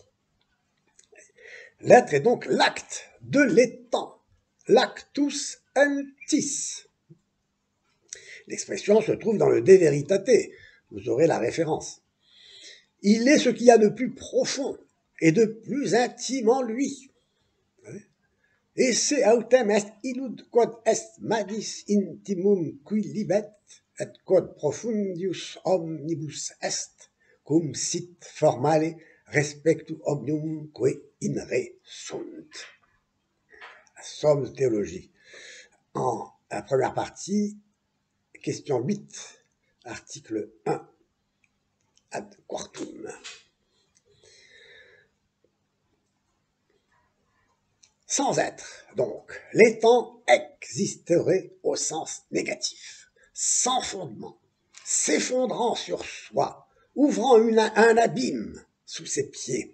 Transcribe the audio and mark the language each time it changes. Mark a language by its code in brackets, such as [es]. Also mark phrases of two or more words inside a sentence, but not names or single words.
[fr] L'être est donc l'acte de l'étant, l' [la] actus entis. [fr] L'expression se trouve dans le De Veritate, vous aurez la référence. Il est ce qu'il y a de plus profond et de plus intime en lui. [la] Esse autem est illud quod est magis intimum qui libet, et quod profundius omnibus est, cum sit formale respectu omnium que in re sunt. [fr] Somme de théologie. En la première partie, question 8, article 1, [la] ad quartum. [fr] Sans être, donc, l'étant existerait au sens négatif, sans fondement, s'effondrant sur soi, ouvrant un abîme sous ses pieds.